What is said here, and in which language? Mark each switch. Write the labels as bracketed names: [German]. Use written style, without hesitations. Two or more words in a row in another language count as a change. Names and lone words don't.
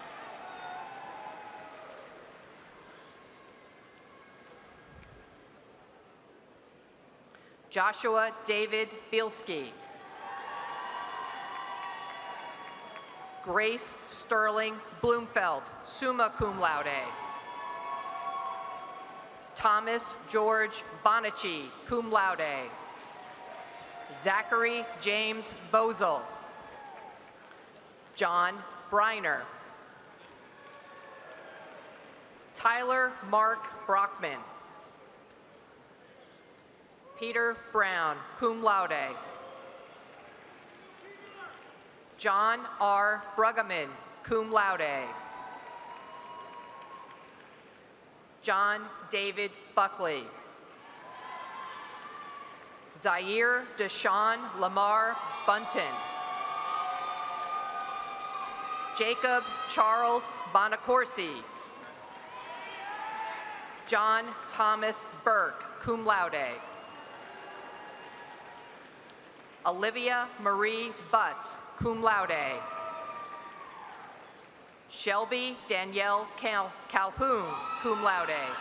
[English] Joshua David Bielski. Grace Sterling Bloomfeld, [Latin] summa cum laude. [English] Thomas George Bonacci, [Latin] cum laude. [English] Zachary James Bozel. John Briner. Tyler Mark Brockman. Peter Brown, [Latin] cum laude. [English] John R. Bruggeman, [Latin] cum laude. [English] John David Buckley. Zaire Deshawn Lamar Bunton. Jacob Charles Bonacorsi. John Thomas Burke, [Latin] cum laude. [English] Olivia Marie Butts, [Latin] cum laude. [English] Shelby Danielle Calhoun, [Latin] cum laude.